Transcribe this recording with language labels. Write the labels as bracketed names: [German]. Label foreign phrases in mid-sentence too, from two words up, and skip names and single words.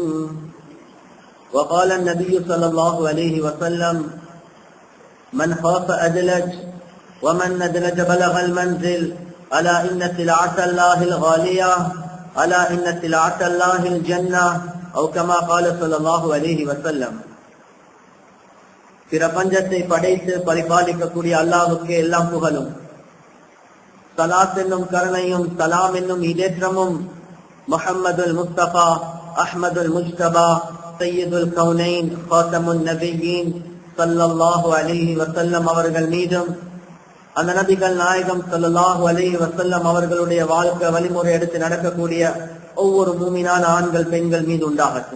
[Arabic] وقال النبي صلى الله عليه وسلم: من خاف أدلج ومن ندلج بلغ المنزل. ألا إن سلعة الله الغالية ألا إن سلعة الله الجنة أو كما قال صلى الله عليه وسلم. [Tamil] பிரபஞ்சத்தை படைத்து பரிபாலிக்கக்கூடிய அல்லாஹ்வுக்கு எல்லாம் புகழும். ஸலாத் என்னும் கருணையும் சலாம் என்னும் இதேற்றமும் முஹம்மதுல் முஸ்தபா அஹ்மதுல் முஜ்தபா சையதுல் கௌனைன் ஃபாத்தமுன் நபியீன் [Arabic] صلى الله عليه وسلم [Tamil] அவர்கள் மீதும், அந்த நபிகள் நாயகம் [Arabic] صلى الله عليه وسلم [Tamil] அவர்களுடைய வாழ்க்கை வழிமுறை எடுத்து நடக்கக்கூடிய ஒவ்வொரு மூமினான ஆண்கள் பெண்கள் மீது உண்டாகட்டும்.